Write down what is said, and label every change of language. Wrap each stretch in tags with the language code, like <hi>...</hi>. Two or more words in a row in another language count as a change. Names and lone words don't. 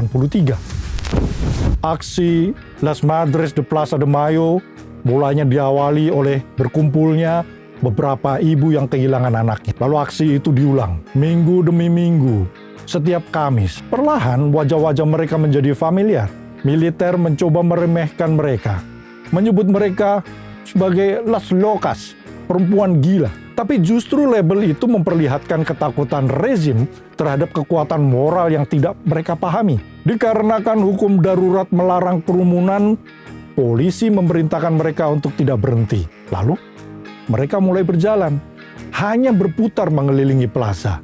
<id>Aksi Las Madres de Plaza de Mayo Mulanya diawali oleh berkumpulnya beberapa ibu yang kehilangan anaknya. Lalu aksi itu diulang minggu demi minggu. Setiap Kamis, perlahan wajah-wajah mereka menjadi familiar. Militer mencoba meremehkan mereka, menyebut mereka sebagai</id> <es>las locas,</es> <id>perempuan gila. Tapi justru label itu memperlihatkan ketakutan rezim terhadap kekuatan moral yang tidak mereka pahami. Dikarenakan hukum darurat melarang kerumunan, polisi memerintahkan mereka untuk tidak berhenti. Lalu, mereka mulai berjalan, hanya berputar mengelilingi plaza.</id>